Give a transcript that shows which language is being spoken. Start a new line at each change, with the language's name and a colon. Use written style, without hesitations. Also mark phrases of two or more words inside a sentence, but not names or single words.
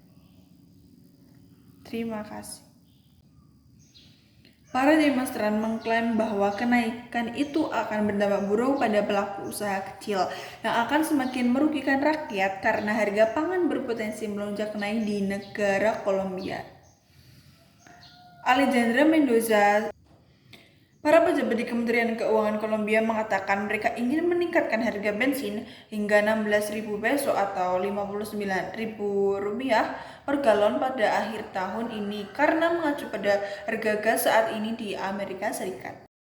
Indonesian: Terima kasih. Para demonstran mengklaim bahwa kenaikan itu akan berdampak buruk pada pelaku usaha kecil yang akan semakin merugikan rakyat karena harga pangan berpotensi melonjak naik di negara Kolombia. Alejandra Mendoza, para pejabat di Kementerian Keuangan Kolombia mengatakan mereka ingin meningkatkan harga bensin hingga 16.000 peso atau 59.000 rupiah per galon pada akhir tahun ini karena mengacu pada harga gas saat ini di Amerika Serikat.